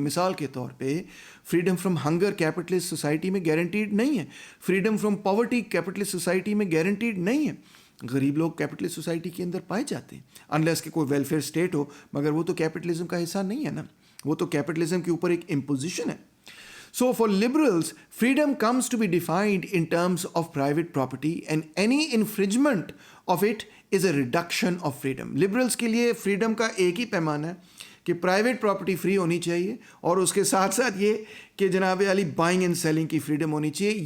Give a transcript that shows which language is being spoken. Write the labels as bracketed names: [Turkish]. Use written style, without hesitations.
[Urdu] مثال کے طور پہ freedom from hunger capitalist society میں گارنٹیڈ نہیں ہے, freedom from poverty capitalist society میں گارنٹیڈ نہیں ہے. غریب لوگ کیپٹلسٹ سوسائٹی کے اندر پائے جاتے ہیں انلیس کہ کوئی ویلفیئر اسٹیٹ ہو, مگر وہ تو کیپٹلزم کا حصہ نہیں ہے نا, وہ تو کیپٹلزم کے اوپر ایک امپوزیشن ہے. [English] So for liberals, freedom comes to be defined in terms of private property and any infringement of it is a reduction of freedom. [Urdu] Liberals کے لیے freedom کا ایک ہی پیمانہ ہے کہ پرائیویٹ پراپرٹی فری ہونی چاہیے اور اس کے ساتھ ساتھ یہ کہ جناب علی بائنگ اینڈ سیلنگ کی فریڈم ہونی چاہیے.